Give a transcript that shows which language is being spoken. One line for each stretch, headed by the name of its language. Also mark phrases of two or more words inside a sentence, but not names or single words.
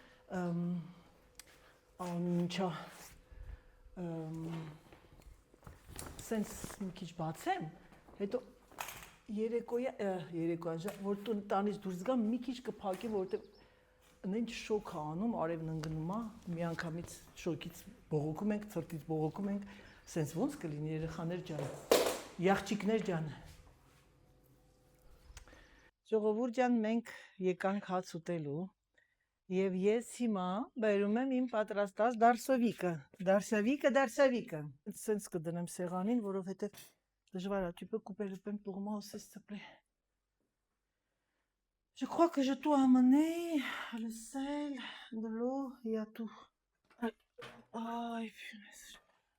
Armenian: ինչա, սենց մի քիչ բացեմ, հետո երեկոյան, որ տանից դուրս գամ, մի քիչ կփակի, որովհետև ինչ շոկ է անում, արևն ընկնում է, մի անգամից շոկից բողոքում ենք, ցրտից բողոքում ենք, սենց ոնց կլինի երեխաներ ջան, յաղջիկներ ջան։ Ժողովուրդ ջան, մենք եկանք հաց ուտելու եւ ես հիմա բերում եմ իմ պատրաստած դարսավիկը։ Սենց կդնեմ սեղանին, որովհետեւ դժվար է,
French: tu peux couper le pain pour moi aussi, s'il te plaît. Je crois que je dois amener le sel, de l'eau, il y a tout. Ay, punaise.